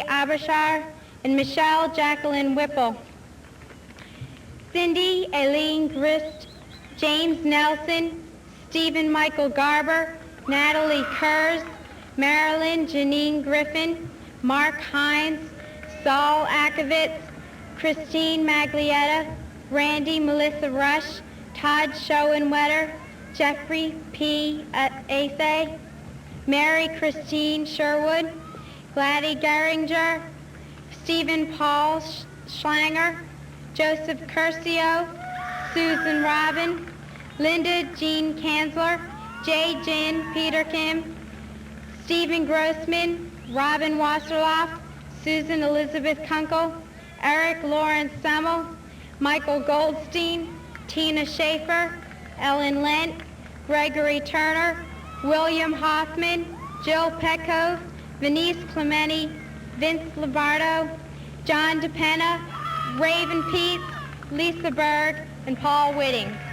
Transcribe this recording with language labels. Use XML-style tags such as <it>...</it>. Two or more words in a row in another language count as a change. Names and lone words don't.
<en>Abishar, and Michelle Jacqueline Whipple. Cindy Aileen Grist, James Nelson, Stephen Michael Garber, Natalie Kurz, Marilyn Janine Griffin, Mark Hines, Saul Akovitz, Christine Maglietta, Randy Melissa Rush, Todd Schoenwetter, Jeffrey P. Ace, Mary Christine Sherwood, Gladys Geringer, Stephen Paul Schlanger, Joseph Curcio, Susan Robin, Linda Jean Kanzler, J. Jen Peter Kim, Stephen Grossman, Robin Wasserloff, Susan Elizabeth Kunkel, Eric Lawrence Semmel, Michael Goldstein, Tina Schaefer, Ellen Lent, Gregory Turner, William Hoffman, Jill Petcove, Venice Clementi, Vince Lombardo, John DePena, Raven Peets, Lisa Berg, and Paul Whitting.</en>